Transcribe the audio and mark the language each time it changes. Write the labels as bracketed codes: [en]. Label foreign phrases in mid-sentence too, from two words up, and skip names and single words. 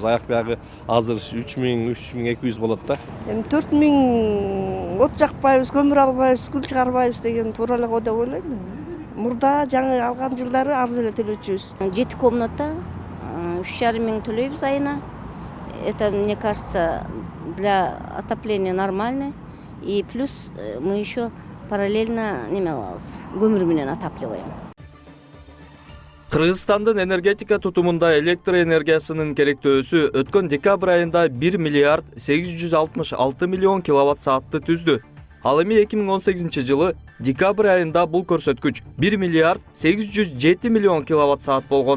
[ky] Аяк биягы азыр 3,000-3,200 болот да. 4 миң от жакпайбыз, көмүр албайбыз, күл чыгарбайбыз деген туура эле го деп ойлойм. Мурда жаңы алган жылдары арз эле төлөчүбүз. 7 комната 3,5 миң төлөйбүз айына. [ru] Это, мне кажется, для отопления нормально. И плюс мы еще параллельно [ky] неме алабыз, көмүр менен [ru] отапливаем. [ky] Кыргызстандын энергетика тутумунда электр энергиясынын керектөөсү өткөн декабрь айында 1 миллиард 866 миллион киловатт саатты түздү. Ал эми 2018 жылы декабрь айында бул көрсөткүч 1 миллиард 807 миллион киловатт саат болгон.